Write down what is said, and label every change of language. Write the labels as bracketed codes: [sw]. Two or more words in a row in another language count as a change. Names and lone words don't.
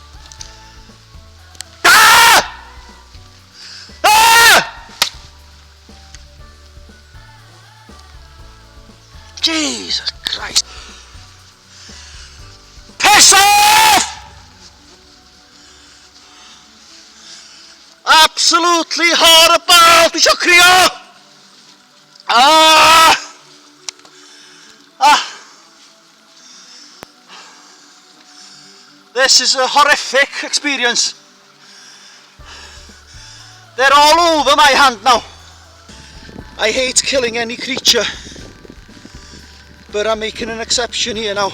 [en] Ah! Ah! Jesus Christ. Piss off! Absolutely horrible! [cy] Di isio crio! Ah! Ah! [en] This is a horrific experience. They're all over my hand now. I hate killing any creature, but I'm making an exception here now.